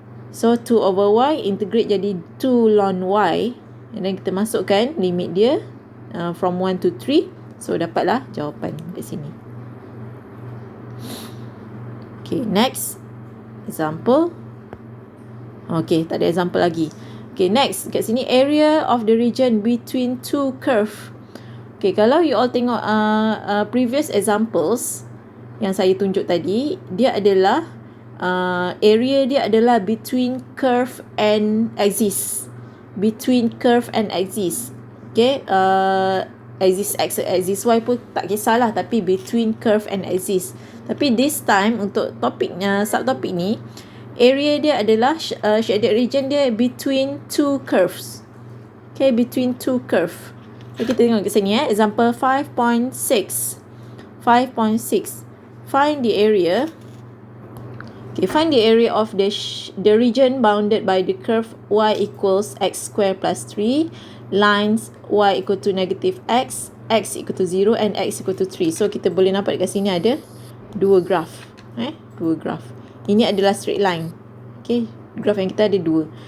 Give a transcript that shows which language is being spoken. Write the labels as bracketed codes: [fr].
[en] So 2 over y integrate jadi 2 ln y, and then [ms] kita masukkan [en] limit dia from 1 to 3. [ms] So dapatlah jawapan kat sini. Okay, next example. Okay, tak ada example lagi. [en] Okay, next [ms] kat sini, [en] area of the region between two curve. [ms] Okay, kalau you all tengok previous examples yang saya tunjuk tadi, dia adalah area dia adalah [en] between curve and axis. Between curve and axis. Okay, axis x, axis y [ms] pun tak kisahlah, tapi [en] between curve and axis. [ms] Tapi [en] this time [ms] untuk topiknya, subtopik ni, area dia adalah shaded region dia [en] between two curves. Okay, between two curve. Okay, [ms] kita tengok kat sini [en] example 5.6. 5.6. Find the area. Okay, find the area of the region bounded by the curve y equals x square plus 3, lines y equal to negative x, x equal to 0, and x equal to 3. [ms] So kita boleh nampak dekat sini ada dua graph. Dua graph. Ini adalah [en] straight line. [ms] Okay, graph yang kita ada dua.